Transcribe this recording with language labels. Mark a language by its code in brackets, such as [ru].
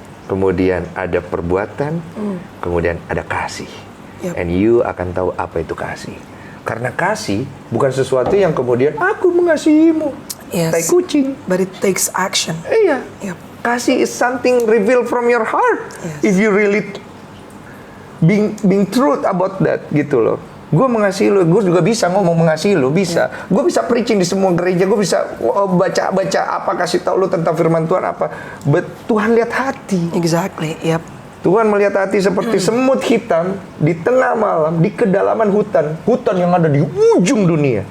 [id] Kemudian ada perbuatan, kemudian ada kasih. [en] Yep. And you [id] akan tahu apa itu kasih. Karena kasih bukan sesuatu yang kemudian aku mengasihimu. [en] Yes. [id] Tai kucing. [en] But it takes action. [id] Iya. [en] Yep. Kasih is something revealed from your heart. Yes. If you really being truth about that [id] gitu loh. Gue mengasihi lu, gue juga bisa ngomong mengasihi lu, bisa. Gue bisa preaching di semua gereja, gue bisa baca apa, kasih tahu lu tentang firman Tuhan apa. [en] But [id] Tuhan lihat hati. [en] Exactly, yep. [id] Tuhan melihat hati seperti semut hitam di tengah malam, di kedalaman hutan yang ada di ujung dunia.